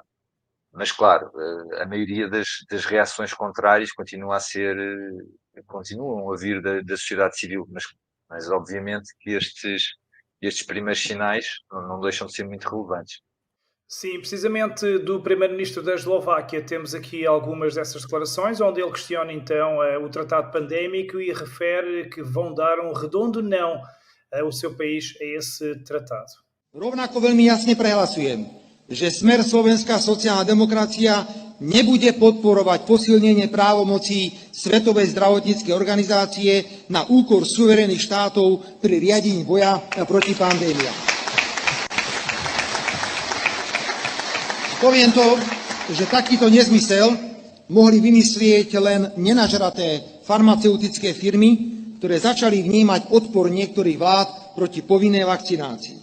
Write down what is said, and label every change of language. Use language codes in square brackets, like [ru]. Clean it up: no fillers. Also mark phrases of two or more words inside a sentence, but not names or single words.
[pt] Mas, claro, a maioria das reações contrárias continuam a vir da sociedade civil, mas obviamente que estes primeiros sinais não deixam de ser muito relevantes. Sim, precisamente do primeiro-ministro da Eslováquia temos aqui algumas dessas declarações, onde ele questiona então o tratado pandémico e refere que vão dar um redondo não o seu país a esse tratado. [sk] Rovnako veľmi jasne prehlasujem, že Smer Slovenská sociálna demokracia nebude podporovať posilnenie právomocí Svetovej zdravotníckej organizácie na úkor suverénnych štátov pri riadení boja proti pandémiám. Poviem to, že takýto nezmysel mohli vymyslieť len nenažraté farmaceutické firmy, ktoré začali vnímať odpor niektorých vlád proti povinnej vakcinácii.